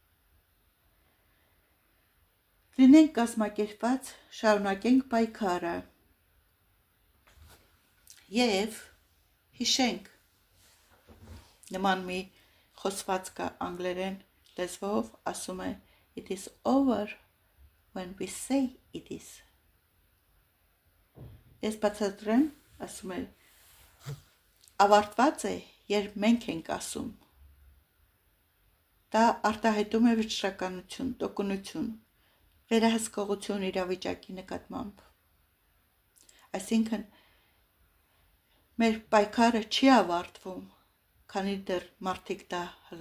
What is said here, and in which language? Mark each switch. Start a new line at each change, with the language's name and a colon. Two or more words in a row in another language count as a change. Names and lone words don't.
Armenian: Լինենք կազմակերպված, շարունակենք պայքարը և հիշենք, նման մի խոսված կա անգլերեն լեզվով, ասում է
English: It is over when we say it is։
Armenian: Ես բացատրեմ, ասում է ավարտված է, երբ մենք ենք ասում։ Դա արտահայտում է վճռականություն, տոկունություն, վերահսկողություն իրավիճակի նկատմամբ։ Այսինքն մեր պայքարը չի ավարտվում, քանի դեռ մարդիկ դա հլը